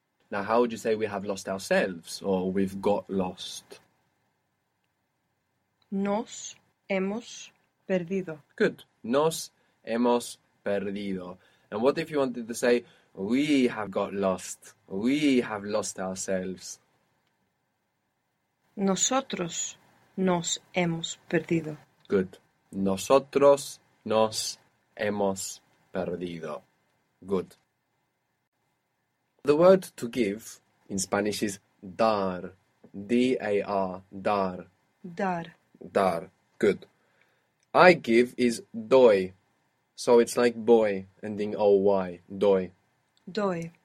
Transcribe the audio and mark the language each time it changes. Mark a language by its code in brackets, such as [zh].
[en] Now, how would you say we have lost ourselves or we've got lost? [es] Nos hemos perdido. Good. Nos hemos perdido. [en] And what if you wanted to say, we have got lost. We have lost ourselves. [es] Nosotros nos hemos perdido. [en] Good. [es] Nosotros nos hemos perdido. [en] Good. The word to give in Spanish is dar. [es] D-A-R. Dar. Dar. [en] Dar. Good. I give is doy. So it's like boy, ending O-Y. [es] Doy. Doy.